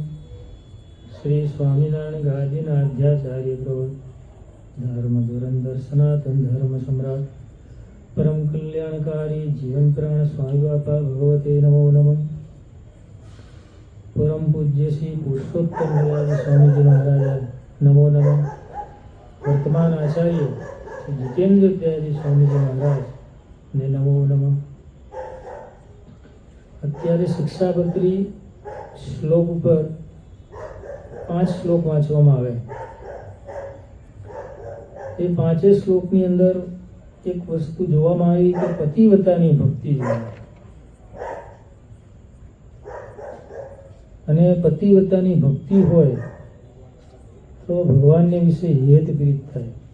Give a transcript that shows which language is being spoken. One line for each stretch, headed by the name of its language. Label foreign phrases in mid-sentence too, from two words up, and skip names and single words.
Sanskrit: श्री स्वामीनारायण गादीनाध्याचार्य प्रवर धर्म धुरंधर सनातन धर्म सम्राट परम कल्याणकारी जीवन प्राण स्वामी बापा भगवते नमो नमः। परम पूज्य श्री पुरुषोत्तम स्वामी जी महाराज नमो नमः। वर्तमान आचार्य श्री जितेंद्र दयाजी स्वामी जी महाराज ने नमो नमः।
Gujarati: અત્યારે શિક્ષાપત્રી શ્લોક ઉપર 5 શ્લોક વાંચવામાં આવે. એ 5 શ્લોકની અંદર એક વસ્તુ જોવામાં આવી કે પતિવ્રતાની ભક્તિ જોવા, અને પતિવ્રતાની ભક્તિ હોય તો ભગવાનને વિશે હેત પ્રીત થાય.